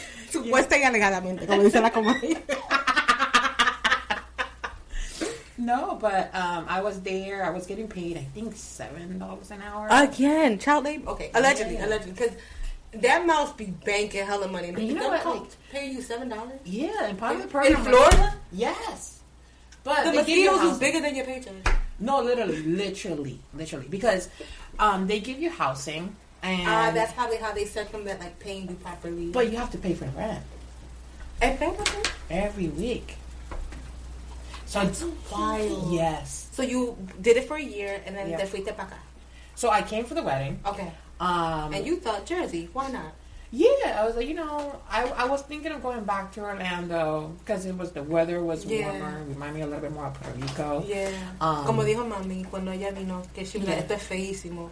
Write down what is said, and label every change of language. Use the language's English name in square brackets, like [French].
[Spanish] Supuesta y alegadamente, como dice la comadre. [English] No, but I was there. I was getting paid, I think, $7 an hour. Again, child labor. Okay, allegedly, because that mouse be banking hella money. And you know what? Like, paying you $7. Yeah, and part of the program in Florida. Yes, but the mosquitoes is bigger than your paycheck. No, literally, because they give you housing, and that's probably how they circumvent like paying you properly. But you have to pay for the rent every week. So it's wild. Yes. So you did it for a year, and then [Spanish] te fuiste para acá. [English] So I came for the wedding. Okay. And you thought Jersey? Why not? Yeah, I was like, I was thinking of going back to Orlando because the weather was warmer. Remind me a little bit more of Puerto Rico. Yeah. [Spanish] Como dijo mami cuando ella vino, que [English] she was like, [Spanish] esto es feísimo.